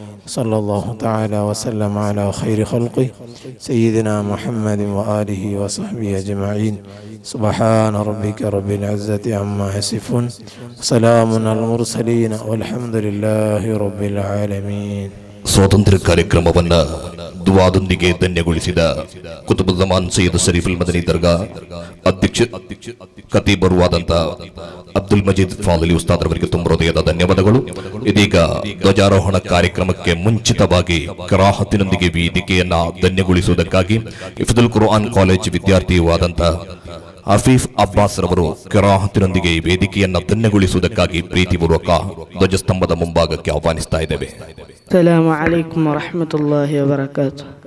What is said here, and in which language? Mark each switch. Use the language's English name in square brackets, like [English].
[Arabic] صلى الله تعالى وسلم على خير خلقه سيدنا محمد وآله وصحبه أجمعين. سبحان ربك رب العزة عما يصفون، وسلام على المرسلين والحمد لله رب العالمين. [Kannada] ಸ್ವಾತಂತ್ರ್ಯ ಕಾರ್ಯಕ್ರಮವನ್ನು ದುಆದೊಂದಿಗೆ ಧನ್ಯಗೊಳಿಸಿದ ಕುತುಬುಜ್ಜಮಾನ್ ಸೈಯದ್ ಶರೀಫ್ ಅಲ್ ಮದನಿ ದರ್ಗಾ ಅಧ್ಯಕ್ಷ ಖತೀಬರುವಾದಂತ ಅಬ್ದುಲ್ ಮಜೀದ್ ಫಾದಲಿ ಉಸ್ತಾದ್ ಅವರಿಗೆ ತುಂಬ ಹೃದಯದ ಧನ್ಯವಾದಗಳು. ಇದೀಗ ಧ್ವಜಾರೋಹಣ ಕಾರ್ಯಕ್ರಮಕ್ಕೆ ಮುಂಚಿತವಾಗಿ ಕಿರಾಹತಿನೊಂದಿಗೆ ವೇದಿಕೆಯನ್ನ ಧನ್ಯಗೊಳಿಸುವುದಕ್ಕಾಗಿ ಹಿಫ್ಜುಲ್ ಕುರ್ಆನ್ ಕಾಲೇಜ್ ವಿದ್ಯಾರ್ಥಿಯೂ ಆದಂತ ಹಫೀಫ್ ಅಬ್ಬಾಸ್ ರವರು ಕಿರಾಹತಿನೊಂದಿಗೆ ವೇದಿಕೆಯನ್ನ ಧನ್ಯಗೊಳಿಸುವುದಕ್ಕಾಗಿ ಪ್ರೀತಿಪೂರ್ವಕ ಧ್ವಜಸ್ತಂಭದ ಮುಂಭಾಗಕ್ಕೆ ಆಹ್ವಾನಿಸ್ತಾ ಇದ್ದೇವೆ. [Arabic] السلام عليكم ورحمة الله وبركاته.